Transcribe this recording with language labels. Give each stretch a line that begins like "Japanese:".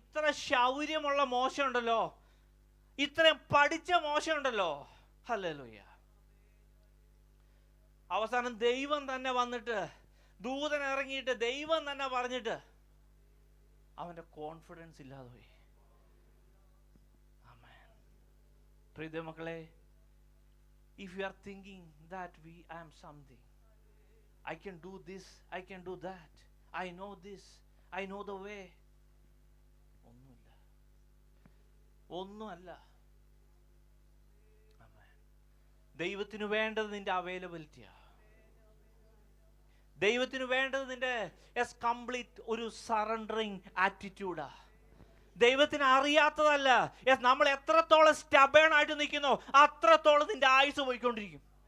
Malayalam: ഇത്ര ശൗര്യമുള്ള മോശം ഉണ്ടല്ലോ, ഇത്രയും പഠിച്ച മോശം ഉണ്ടല്ലോ. ഹല്ലേലൂയ. അവസാനം ദൈവം തന്നെ വന്നിട്ട്, ദൂതൻ ഇറങ്ങിയിട്ട് ദൈവം തന്നെ പറഞ്ഞിട്ട് അവന്റെ കോൺഫിഡൻസ് ഇല്ലാതെ പോയി. പ്രിയ മക്കളെ,
English: if you are thinking that I am something, I can do this, I can do that, I know this, I know the way,
Malayalam: ഒന്നുമല്ല. ദൈവത്തിന് വേണ്ടത് നിന്റെ അവൈലബിലിറ്റിയാ. ദൈവത്തിന് വേണ്ടത് നിന്റെ കംപ്ലീറ്റ് ഒരു സറണ്ടറിങ് ആറ്റിറ്റ്യൂഡാ. ദൈവത്തിന് അറിയാത്തതല്ല. നമ്മൾ എത്രത്തോളം സ്റ്റബേൺ ആയിട്ട് നിൽക്കുന്നോ അത്രത്തോളം നിന്റെ ആയുസ് പോയിക്കൊണ്ടിരിക്കും.